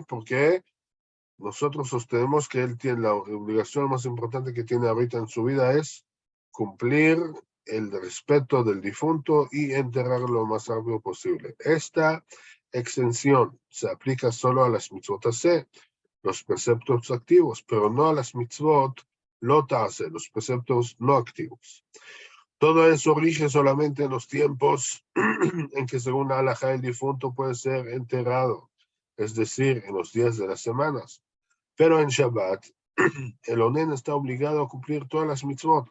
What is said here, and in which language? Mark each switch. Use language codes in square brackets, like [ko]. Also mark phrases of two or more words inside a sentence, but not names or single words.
[es] Porque nosotros sostenemos que él tiene la obligación más importante que tiene ahorita en su vida es cumplir el respeto del difunto y enterrarlo lo más rápido posible. Esta exención se aplica solo a las [he] מצוות עשה, [es] los preceptos activos, pero no a las [he] מצוות לא תעשה, [es] los preceptos no activos. Todo eso rige solamente en los tiempos en que según la halajá el difunto puede ser enterrado, es decir, en los días de las semanas. Pero en Shabbat, el onen está obligado a cumplir todas las mitzvot.